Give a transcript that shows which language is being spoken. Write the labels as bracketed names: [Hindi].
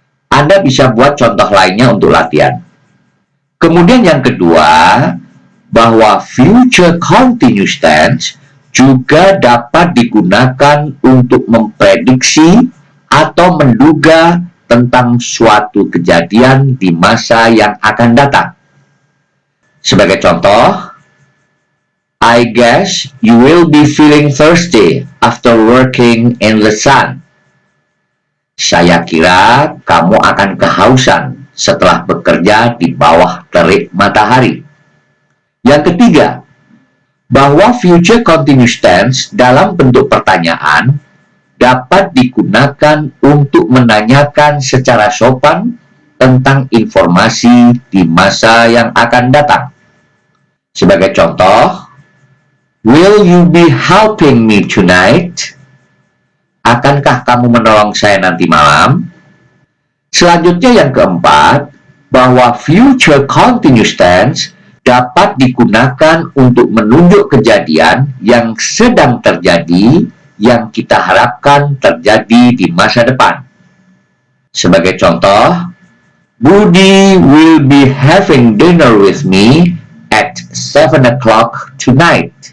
[Indonesian] Anda bisa buat contoh lainnya untuk latihan. Kemudian yang kedua, bahwa future continuous tense juga dapat digunakan untuk memprediksi atau menduga tentang suatu kejadian di masa yang akan datang. Sebagai contoh, [English] I guess you will be feeling thirsty after working in the sun. [Indonesian] Saya kira kamu akan kehausan setelah bekerja di bawah terik matahari. Yang ketiga, bahwa future continuous tense dalam bentuk pertanyaan dapat digunakan untuk menanyakan secara sopan tentang informasi di masa yang akan datang. Sebagai contoh, [English] will you be helping me tonight? [Indonesian] Akankah kamu menolong saya nanti malam? Selanjutnya yang keempat, bahwa future continuous tense dapat digunakan untuk menunjuk kejadian yang sedang terjadi yang kita harapkan terjadi di masa depan. Sebagai contoh, [English] Budi will be having dinner with me at 7 o'clock tonight.